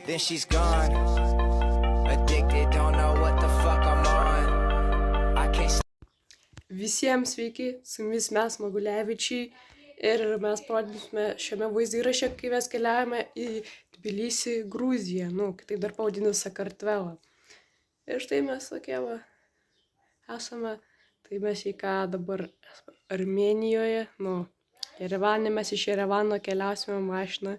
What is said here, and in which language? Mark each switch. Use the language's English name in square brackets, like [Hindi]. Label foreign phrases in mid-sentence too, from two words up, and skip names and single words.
[English] then she's gone. Addicted, don't know what the fuck I'm on. I can't. [Lithuanian] Visiems sveiki, su jumis mes Magulevičiai ir mes parodysime šiame vaizdo įraše, kai mes keliavome į Tbilisį, Gruziją, kitaip dar pavadinu Sakartvelą. Ir štai mes tokie esame, tai mes į ką dabar Armėnijoje, Jerevane, mes iš Jerevano keliausime mašiną.